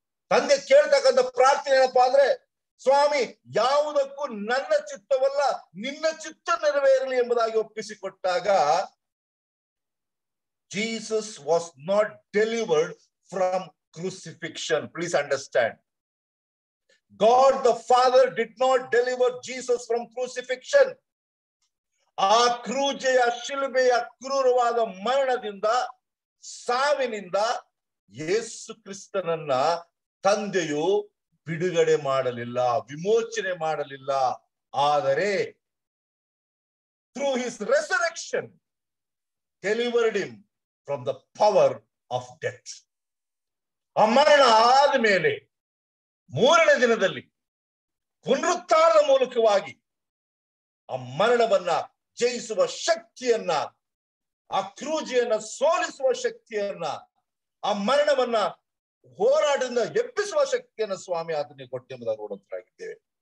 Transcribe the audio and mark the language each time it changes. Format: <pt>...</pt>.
<kn>ತಂದೆ ಕೇಳ್ತಕ್ಕಂಥ ಪ್ರಾರ್ಥನೆ ಏನಪ್ಪಾ ಅಂದ್ರೆ, ಸ್ವಾಮಿ ಯಾವುದಕ್ಕೂ ನನ್ನ ಚಿತ್ತವಲ್ಲ ನಿನ್ನ ಚಿತ್ತ ನೆರವೇರಲಿ ಎಂಬುದಾಗಿ ಒಪ್ಪಿಸಿಕೊಟ್ಟಾಗ</kn> <en>Jesus was not delivered from crucifixion. Please understand. God the Father did not deliver Jesus from crucifixion.</en> <kn>ಆ ಕ್ರೂಜೆಯ ಶಿಲುಬೆಯ ಕ್ರೂರವಾದ ಮರಣದಿಂದ, ಸಾವಿನಿಂದ ಯೇಸು ಕ್ರಿಸ್ತನನ್ನ ತಂದೆಯು ಬಿಡುಗಡೆ ಮಾಡಲಿಲ್ಲ, ವಿಮೋಚನೆ ಮಾಡಲಿಲ್ಲ. ಆದರೆ</kn> <en>through his resurrection delivered him from the power of death.</en> <kn>ಆ ಮರಣ ಆದ ಮೇಲೆ 3ನೇ ದಿನದಲ್ಲಿ ಪುನರುತ್ಥಾನದ ಮೂಲಕವಾಗಿ ಆ ಮರಣವನ್ನ ಜಯಿಸುವ ಶಕ್ತಿಯನ್ನ, ಆ ಕ್ರೂಜಿಯನ್ನ ಸೋಲಿಸುವ ಶಕ್ತಿಯನ್ನ, ಆ ಮರಣವನ್ನ ಹೋರಾಟದಿಂದ ಎಬ್ಬಿಸುವ ಶಕ್ತಿಯನ್ನ ಸ್ವಾಮಿ ಆತನಿಗೆ ಕೊಟ್ಟೆಂಬುದಾಗಿ ನೋಡುವಂತರಾಗಿದ್ದೇವೆ.</kn>